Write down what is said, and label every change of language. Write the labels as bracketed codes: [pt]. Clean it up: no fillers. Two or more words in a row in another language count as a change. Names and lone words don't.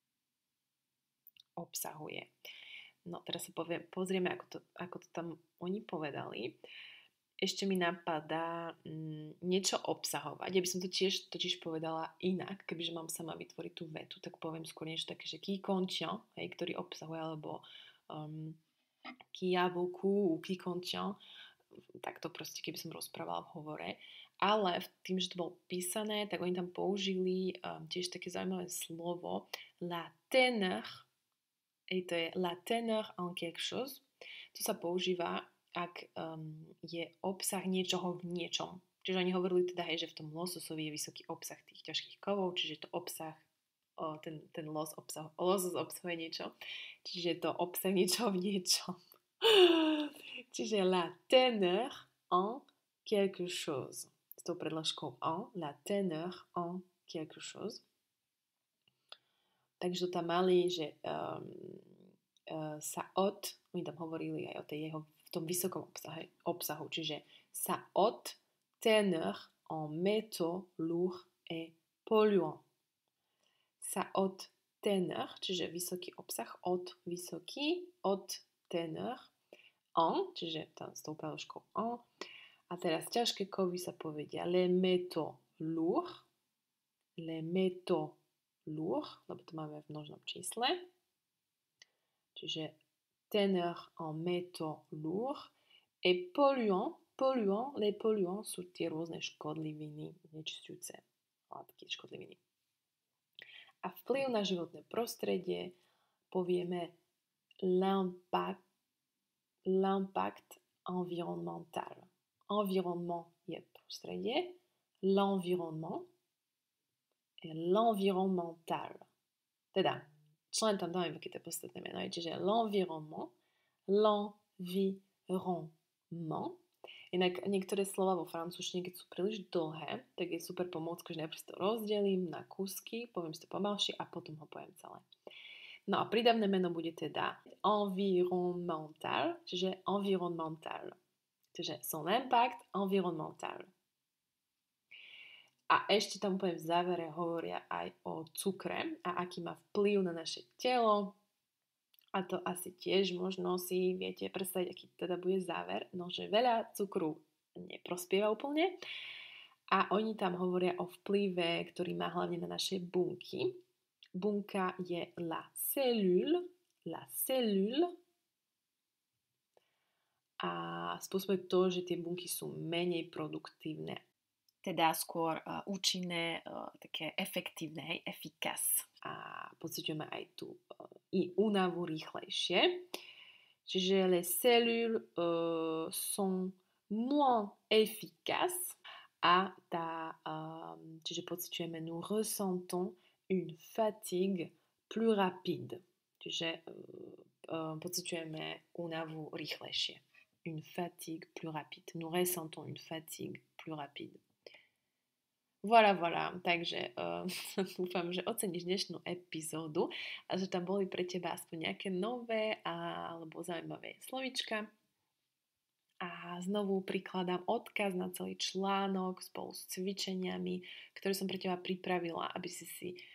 [sk] Obsahuje. No teraz sa pozrieme, ako to tam oni povedali. Ešte mi napadá niečo obsahovať. Ja by som to totiž povedala inak, kebyže mám sama vytvoriť tú vetu, tak poviem skôr niečo také, že [fr] qui contient, [sk] ktorý obsahuje, alebo [fr] qui a beaucoup, ou qui contient, [sk] tak to proste, keby som rozprávala v hovore. Ale tým, že to bolo písané, tak oni tam použili tiež také zaujímavé slovo [fr] la teneur. [sk] To je [fr] la teneur en quelque chose. [sk] To sa používa, ak je obsah niečoho v niečom. Čiže oni hovorili teda, že v tom lososovi je vysoký obsah tých ťažkých kovov, čiže to obsah, ten losos obsahuje niečo. Čiže to obsah niečoho v niečom. [fr] Čiže la teneur en quelque chose. [sk] S tou predložkou [fr] en, la teneur en quelque chose. [sk] Takže to tam mali, že sa oni tam hovorili aj o tej jeho v tom vysokom obsahu, čiže [fr] sa teneur en métaux lourds et polluants. Sa teneur, [sk] čiže vysoký obsah, vysoký, [fr] teneur, en, [sk] čiže tam s tou preložkou en. A teraz ťažké kovy sa povedia [fr] les métaux lourds, [sk] lebo to máme v množnom čísle. Čiže [fr] teneur en métaux lourds et polluants, les polluants [sk] sú tie rôzne škodliviny, znečisťujúce látky, škodliviny. A vplyv na životné prostredie povieme [fr] l'impact environnemental. [sk] Environnement je prostredie, l'environnement je l'environnemental. Teda, čo len tam dáme, aké to je podstatné meno, čiže l'environnement. Inak niektoré slova vo francúzštine, keď sú príliš dlhé, tak je super pomôcka, že najprv si to rozdelím na kúsky, poviem si to pomalšie a potom ho poviem celé. No a prídavné meno bude teda environnemental, čiže environnemental. [fr] Čiže son impact environnemental. [sk] A ešte tam úplne v závere hovoria aj o cukre a aký má vplyv na naše telo. A to asi tiež možno si viete predstaviť, aký teda bude záver. No, že veľa cukru neprospieva úplne. A oni tam hovoria o vplyve, ktorý má hlavne na naše bunky. Bunka je [fr] la cellule. [sk] A spôsobuje to, že tie bunky sú menej produktívne. Teda skôr účinné, také efektívne, efficace. A pociťujeme aj tú únavu rýchlejšie. [fr] Čiže les cellules sont moins efficaces [sk] a Čiže pociťujeme, [fr] nous ressentons une fatigue plus rapide. [sk] Čiže pociťujeme únavu rýchlejšie. [fr] Une fatigue plus rapide. Nous ressentons une fatigue plus rapide. Voilà. [sk] Takže dúfam, že oceníš dnešnú epizódu a že tam boli pre teba aspoň nejaké nové alebo zaujímavé slovíčka. A znovu prikladám odkaz na celý článok spolu s cvičeniami, ktoré som pre teba pripravila, aby ste